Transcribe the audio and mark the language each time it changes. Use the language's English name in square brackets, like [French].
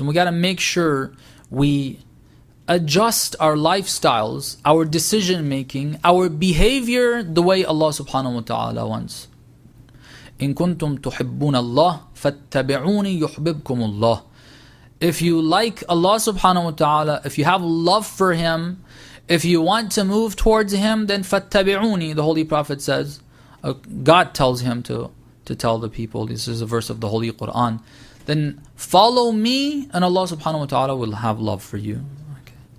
[English] And we got to make sure we adjust our lifestyles, our decision making, our behavior the way Allah subhanahu wa ta'ala wants. [Arabic] إن كنتم تحبون الله فاتبعوني يحببكم الله. [English] If you like Allah subhanahu wa ta'ala, if you have love for Him, if you want to move towards Him, then fattabi'uni, the Holy Prophet says, God tells him to tell the people, this is a verse of the Holy Quran, then follow me and Allah subhanahu wa ta'ala will have love for you. Okay.